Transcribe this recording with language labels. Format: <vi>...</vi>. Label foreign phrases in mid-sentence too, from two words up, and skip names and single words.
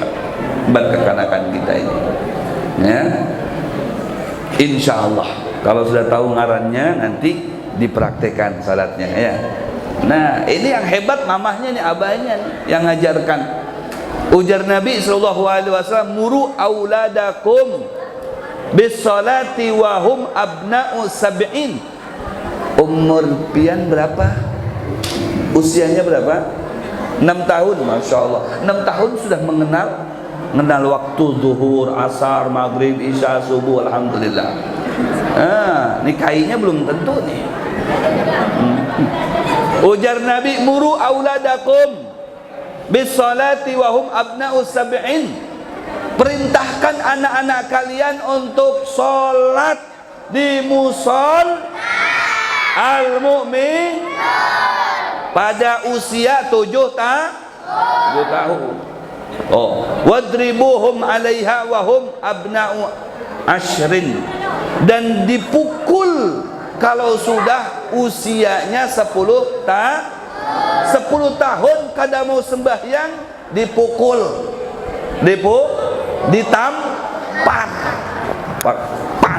<bjn>Hebat kekanakan kita ini. Ya, insya Allah. Kalau sudah tahu ngarannya, nanti dipraktekan salatnya ya. Nah, ini yang hebat mamahnya nih, abahnya nih, yang ngajarkan. Ujar Nabi SAW,</bjn> <ar>مروا أولادكم بالصلاة وهم أبناء سبع.</ar> <bjn>Umur pian berapa? Usianya berapa? 6 tahun, masya Allah. 6 tahun sudah mengenal waktu zuhur, asar, maghrib, isya, subuh. Alhamdulillah. Nikahinya belum tentu nih. Ujar Nabi,</bjn> <ar>مروا أولادكم بالصلاة وهم أبناء سبع.</ar> <bjn>Perintahkan anak-anak kalian untuk sholat di musol al-mu'min pada usia 7 tahun.</bjn> <ar>Oh, واضربوهم عليها وهم أبناء عشر.</ar> <bjn>Dan dipukul kalau sudah usianya 10 tahun kada mau sembahyang, dipukul, ditampar, pang.</bjn>